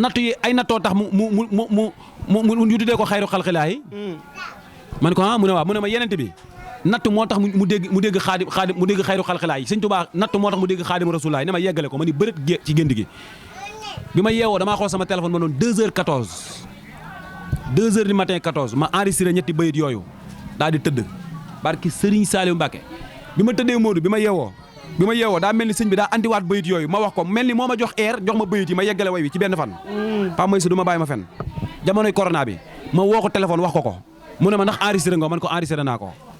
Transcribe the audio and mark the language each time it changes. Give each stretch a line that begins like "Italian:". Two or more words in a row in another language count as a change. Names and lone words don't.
Wolof: Nattu yi ay nattoo tax mu, mu, mu, mu, mu, mu, mu ñu tuddee ko xayru xalqilaahi. Mm. Man ko ah mu ne waaw mu ne ma yenente bi. natt moo tax mu, mu dégg, mu dégg Xaadim, Xaadim, mu dégg Xayru Xalqilaay. Sëñ Tuubaa natt moo tax mu dégg Xaadimu Rasuulaay, ne ma yeggale ko, ma ni bërët gé-, ci gént gi. Bi ma yeewoo, damaa xool sama téléphone, ma doon
French: deux heures quatorze. Deux heures du matin quatorze,
Wolof: ma enregistré ñetti bayit yooyu, daal di tëdd. Barki Serigne Saliou Mbacké. Bi ma tëddee, Modou, bi ma yeewoo, bi ma yeewoo, daa mel ni sëñ bi daa andiwaat bayit yooyu, ma wax ko, mel ni moo ma jox air, jox ma bayit yi, ma yeggale way wi ci benn fan. Mm. Pape Maïssa, du ma bàyyi ma fenn. Jamonoy corona bi, ma woo ko téléphone, wax ko ko. Mu ne ma, "Ndax enregistré nga?" Man ko, "Enregistré naa ko."